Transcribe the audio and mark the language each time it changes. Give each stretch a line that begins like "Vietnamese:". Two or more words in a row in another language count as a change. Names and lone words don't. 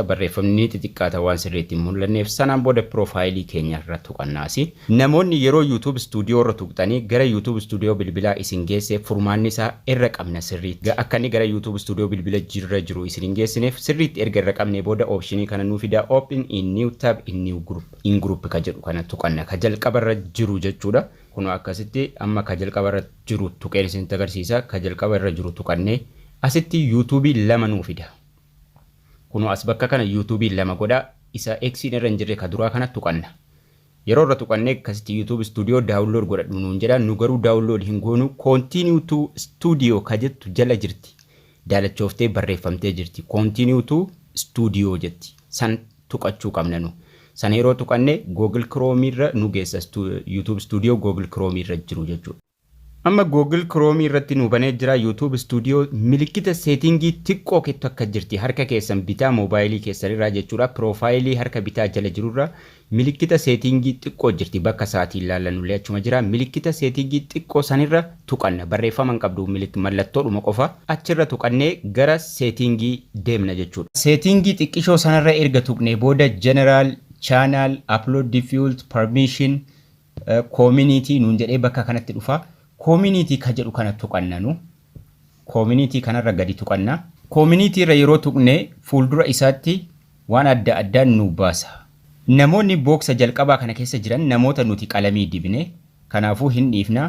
Oromo: Barreeffamni xixiqqaata waan sirriitti mul'anneef sanaan booda profile keenya irra tuqannaasi. Namoonni yeroo YouTube studio irra tuqtanii gara YouTube studio bilbilaa isin geesse furmaanni isaa irra qabna sirriitti. Akka inni gara YouTube studio bilbila jirra jiru isin geessineef sirriitti erga raqamne booda optionii kana nuu fida
English: open in new tab in new group in group
Oromo: ka jedhu kana tuqanna ka jalqabarra jiru jechuudha. Kuno akkasitti amma ka jalqabarra jiru tuqeen isin agarsiisa. Ka jalqabarra jiru tuqanne asitti YouTube lama nuu fida. Kuno as bakka kana YouTube lama godha isa X irra jirre ka duraa kana tuqanna. Yeroo irra tuqanne akkasitti YouTube studio download godhadhu nuun jedha. Nu garuu download hin goonu
English: continue to studio
Oromo: ka jettu jala jirti. Daalachoftee barreeffamtee jirti.
English: Continue to studio
Oromo: jetti. San tuqachuu qabna nu. San yeroo tuqanne Google Chrome irra nu geessa YouTube studio Google Chrome irra jiru jechuudha. Amma Google Chrome irratti nu banee jira YouTube studio milikkita settingi xiqqoo kettu akka jirti harka keessan bitaa mobaayilii keessan irraa jechuudha. Profiilii harka bitaa jala jirurra milikkita settingi xiqqoo jirti bakka sa'aatii ilaallanullee achuma jira. Milikkita settingi xiqqoo sanirra tuqanna barreeffama hin qabdu mallattoodhuma qofa achirra tuqannee gara settingi deemna jechuudha. Settingi xiqqishoo sanarra erga tuqnee booda
English: general channel upload default permission community
Oromo: nuun jedhee bakka kanatti dhufa. Community ka jedhu kana tuqannanu community kanarra gadi tuqanna. Community irra yeroo tuqne fuuldura isaatti waan adda addaa nu baasa. Namoonni booksa jalqabaa kana keessa jiran namoota nuti qalamii dibne kanaafuu hin dhiifna.